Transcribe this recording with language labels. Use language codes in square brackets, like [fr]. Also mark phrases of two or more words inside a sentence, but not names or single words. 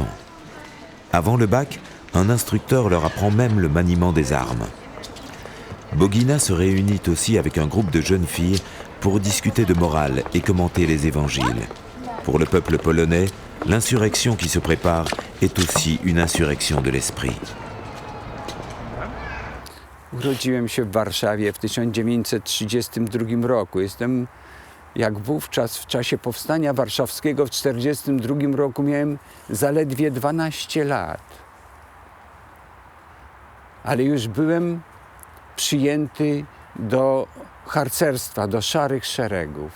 [fr] Avant le bac, un instructeur leur apprend même le maniement des armes. Bogina se réunit aussi avec un groupe de jeunes filles pour discuter de morale et commenter les évangiles. Pour le peuple polonais, l'insurrection qui se prépare est aussi une insurrection de l'esprit. [pl] Urodziłem się w Warszawie w 1932 roku. Jestem jak wówczas w czasie powstania warszawskiego w 1942 roku miałem zaledwie 12 lat. Ale już byłem przyjęty do harcerstwa, do szarych szeregów.